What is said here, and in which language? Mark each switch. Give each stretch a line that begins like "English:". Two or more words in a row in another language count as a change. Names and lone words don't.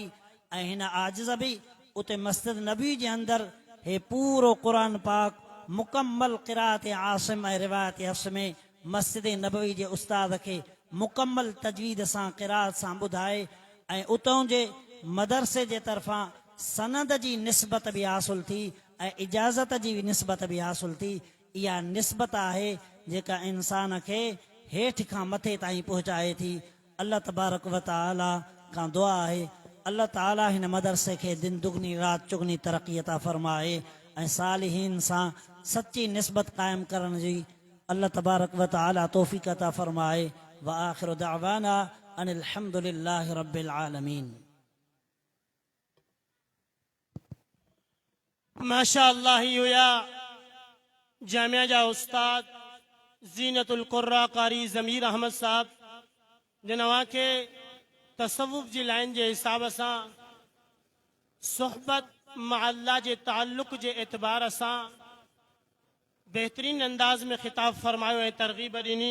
Sindhi: ऐं हिन आजिज़ बि उते मस्जिद नबवी जे अंदरि हे पूरो क़ुरान पाक मुकम्मल क़िराअत आसिम ऐं रिवायत हफ्स में मस्जिद नबवी जे उस्ताद खे मुकम्मल तजवीद सां क़िराअत सां ॿुधाए ऐं उतां जे मदरसे जे तरफ़ां सनद जी निस्बत भी हासिल थी ऐं इजाज़त जी भी निस्बत भी हासिल थी। इहा निस्बत आहे जेका इंसान खे हेठि खां मथे ताईं पहुचाए थी।
Arabic: الله تبارك وتعالى
Sindhi: खां दुआ आहे अल्लाह ताला हिन मदरसे खे
Urdu: دن دگنی رات چگنی
Sindhi: तरक़ी अता फरमाए ऐं सालिहीन सां सच्ची निस्बत क़ाइमु करण जी
Arabic: الله تبارك وتعالى
Sindhi: तौफ़ीक़ अता फरमाए।
Arabic: وآخر دعوانا أن الحمد لله رب العالمين. ما شاء الله
Sindhi: ही हुया जामिया जा उस्ताद जीनतुल कुर्रा कारी ज़मीर अहमद साहब जिनवा के तसव्वुफ़ जी लाइन जे हिसाब सां सोहबत मा अल्लाह जे ताल्लुक़ जे एतबार सां बेहतरीन अंदाज में खिताब फरमायो ऐं तरगीब ॾिनी।